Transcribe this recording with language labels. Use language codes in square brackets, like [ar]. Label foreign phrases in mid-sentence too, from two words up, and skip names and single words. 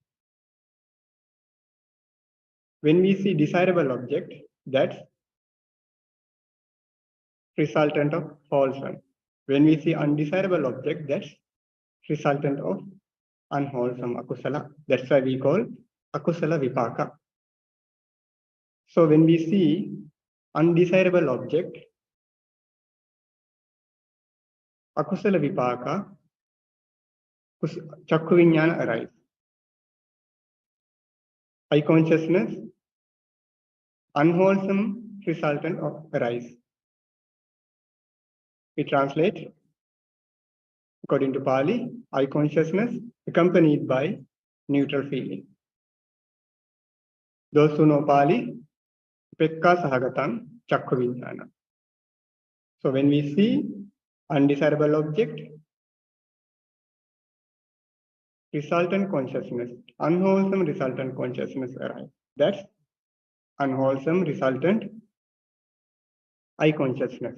[en] When we see desirable object, that's resultant of wholesome. When we see undesirable object, that's resultant of unwholesome akusala. That's why we call [pi] akusala vipaka. [en] So when we see undesirable object, [pi] akusala vipaka, chakku viññāna arise. [en] Eye consciousness, unwholesome resultant of arise. We translate according to Pali, eye consciousness accompanied by neutral feeling. Those who know Pali, [pi] pekka sahagatam chakku viññāna. [en] So when we see undesirable object, resultant consciousness, unwholesome resultant consciousness arise. That's unwholesome resultant eye consciousness.